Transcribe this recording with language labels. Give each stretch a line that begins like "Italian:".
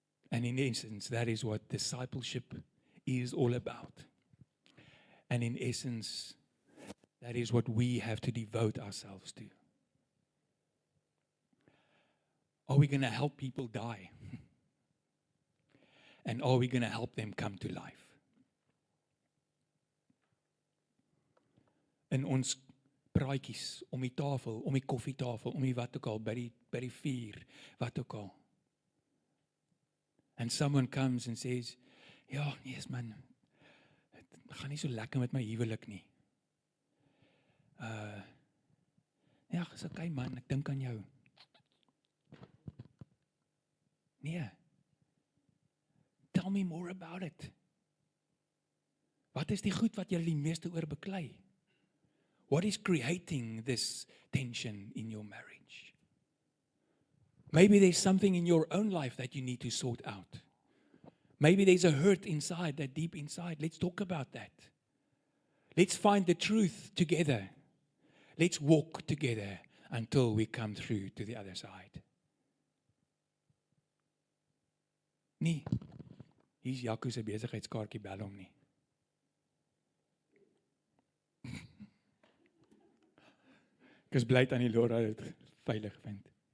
English: And in essence, that is what discipleship is all about. And in essence, That is what we have to devote ourselves to. Are we going to help people die? And are we going to help them come to life?
Afrikaans: In ons praatjies, om die tafel, om die koffietafel, om die wat ook al, by die vuur, wat ook al.
English: And someone comes and says,
Afrikaans: ja, nee man, het gaan nie so lekker met my huwelik nie. Ja, is okay man, ek dink aan jou.
English: Nee. Tell me more about it.
Afrikaans: Wat is die goed wat jy die meeste oor beklei?
English: What is creating this tension in your marriage? Maybe there's something in your own life that you need to sort out. Maybe there's a hurt inside, that deep inside. Let's talk about that. Let's find the truth together. Let's walk together until we come through to the other side.
Afrikaans: Nee, hier's Jaco se besigheidskaartjie, bel hom nie. Ek is bly aan die Laura het veilig vind.